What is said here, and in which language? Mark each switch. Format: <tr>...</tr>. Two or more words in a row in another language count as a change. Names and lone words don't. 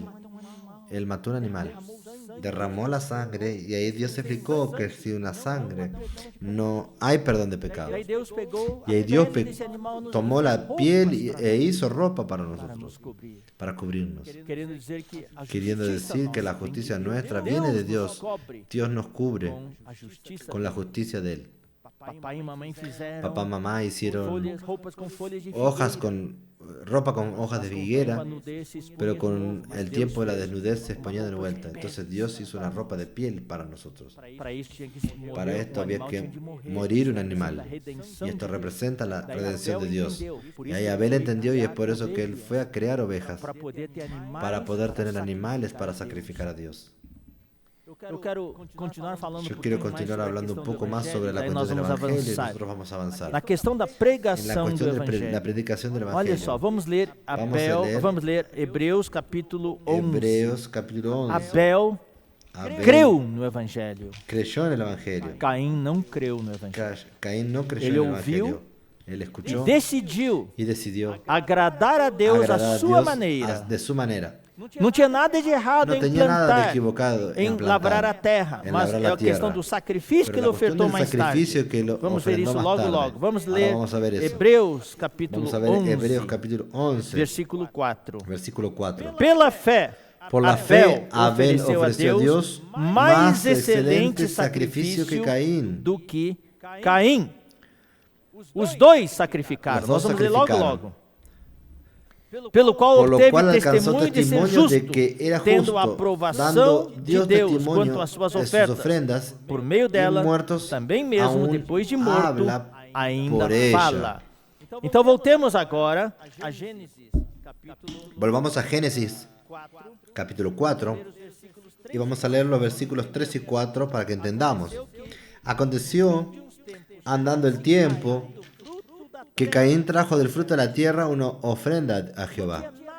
<es>Él mató un animal, derramó la sangre, y ahí Dios explicó que si una sangre no hay perdón de pecado. Y ahí Dios tomó la piel e hizo ropa para nosotros, para cubrirnos. Queriendo decir que la justicia nuestra viene de Dios. Dios nos cubre con la justicia de Él.</es> <pt>Papai e mamãe fizeram</pt> <es>Papá, mamá hicieron</es> <pt>roupas com folhas de</pt> <es>hojas</es> <pt>figueira.</pt> <es>ropa con hojas de</es> <pt>Mas com o tempo, a</pt> <es>higuera,</es> <pt>nudez se expunha</pt> <es>pero</es> <pt>de</pt> <es>con</es> <pt>novo, mas</pt> <es>el</es> <pt>Deus</pt> <es>tiempo de la</es> <pt>fez</pt> <es>desnudez se</es> <pt>uma</pt> <es>exponía de</es> <pt>roupa</pt> <es>vuelta.</es> <pt>de</pt> <es>Entonces</es> <pt>pele.</pt> <es>Dios hizo una ropa de piel para nosotros.</es> <pt>Para isso tinha que</pt> <es>Para</es> <pt>morrer</pt> <es>esto</es> <pt>um</pt> <es>había</es> <pt>animal,</pt> <es>que</es> <pt>tinha de morrer.</pt> <es>morir un</es> <pt>Isso</pt> <es>animal.</es> <pt>representa a redenção</pt> <es>Y esto</es> <pt>de Deus.</pt> <es>representa la</es> <pt>Daí</pt> <es>redención de</es> <pt>Abel</pt> <es>Dios.</es> <pt>entendeu, por</pt> <es>Y</es> <pt>isso</pt> <es>ahí</es> <pt>ele</pt> <es>Abel</es> <pt>foi</pt> <es>entendió y es</es> <pt>criar</pt> <es>por eso que él</es> <pt>ovelhas,</pt> <es>fue a crear ovejas</es> <pt>para poder ter animais,</pt> <es>para poder tener</es> <pt>sacrificar</pt> <es>animales</es> <pt>a</pt> <es>para</es> <pt>Deus.</pt> <es>sacrificar a Dios.</es> <pt>Eu quero continuar falando</pt> <es>Yo</es> <pt>um</pt> <es>quiero</es> <pt>pouquinho mais</pt> <es>continuar</es> <pt>sobre a</pt> <es>hablando un</es> <pt>questão do</pt> <es>poco más sobre</es> <pt>evangelho,</pt> <es>la</es> <pt>daí nós</pt> <es>cuestión del</es> <pt>vamos</pt> <es>Evangelio y</es> <pt>avançar.</pt> <es>nosotros vamos a avanzar.</es> <pt>Na questão da</pt> <es>En la</es> <pt>pregação do</pt> <es>cuestión de la</es> <pt>evangelho.</pt> <es>predicación del</es> <pt>Olha só,</pt> <es>Evangelio.</es> <pt>vamos ler vamos ler Hebreus capítulo 11.</pt> <es>Hebreos capítulo 11.</es> <pt>Abel</pt> <es>Abel</es> <pt>creu no evangelho.</pt> <es>creyó en el Evangelio.</es> <pt>Caim não creu no evangelho.</pt> <es>Caín no creyó Él en el</es> <pt>ouviu</pt> <es>Evangelio. Él</es> <pt>E</pt> <es>escuchó</es> <pt>decidiu</pt> <es>y decidió</es> <pt>agradar a Deus</pt> <es>agradar</es> <pt>à</pt> <es>a</es> <pt>sua</pt> <es>Dios</es> <pt>maneira.</pt> <es>de su manera.</es> <pt>Não tinha nada de errado</pt> <es>No</es> <pt>em</pt> <es>tenía nada de</es> <pt>plantar,</pt> <es>equivocado</es> <pt>em</pt> <es>en</es> <pt>plantar, lavrar a terra,</pt> <es>en</es> <pt>mas</pt> <es>labrar</es> <pt>é</pt> <es>la</es> <pt>a questão</pt> <es>tierra.</es> <pt>do sacrifício que</pt> <es>Pero</es> <pt>ele</pt> <es>la cuestión</es> <pt>ofertou</pt> <es>del</es> <pt>mais</pt> <es>sacrificio</es> <pt>tarde.</pt> <es>que lo</es> <pt>Vamos ver</pt> <es>ofrendó</es> <pt>isso</pt> <es>más</es> <pt>logo,</pt> <es>tarde.</es> <pt>logo. Vamos</pt> <es>Ahora</es> <pt>ler</pt> <es>vamos a ver eso.</es> <pt>Hebreus capítulo</pt> <es>Vamos a ver</es> <pt>11,</pt> <es>Hebreos capítulo 11,</es> <pt>versículo 4.</pt> <es>versículo 4.</es> <pt>Pela fé,</pt> <es>Por la fe, Abel ofreció a Dios</es> <pt>mais excelente sacrifício</pt> <es>que Caín.</es> <pt>do que Caim. Os dois sacrificaram. Os dois Nós vamos ler logo, sacrificaram. logo. Pelo qual</pt> <es>Por lo</es> <pt>obteve</pt> <es>cual alcanzó</es> <pt>testemunho de ser</pt> <es>testimonio</es> <pt>justo,</pt> <es>de que era</es> <pt>tendo</pt> <es>justo,</es> <pt>a</pt> <es>dando</es> <pt>aprovação de</pt> <es>Dios</es> <pt>Deus</pt> <es>testimonio</es> <pt>quanto às suas</pt> <es>de sus</es> <pt>ofertas.</pt> <es>ofrendas,</es> <pt>Por meio dela,</pt> <es>y muertos</es> <pt>também mesmo</pt> <es>aún</es> <pt>depois de morto,</pt> <es>habla</es> <pt>ainda</pt> <es>por ella.</es> <pt>fala. Então voltemos agora a Gênesis, capítulo</pt> <es>Volvamos a Génesis</es> <pt>4,</pt> <es>capítulo 4 y vamos a leer los versículos 3 y 4 para que entendamos. Aconteció, andando el tiempo, que Caín trajo del fruto de la tierra una ofrenda a Jehová.</es>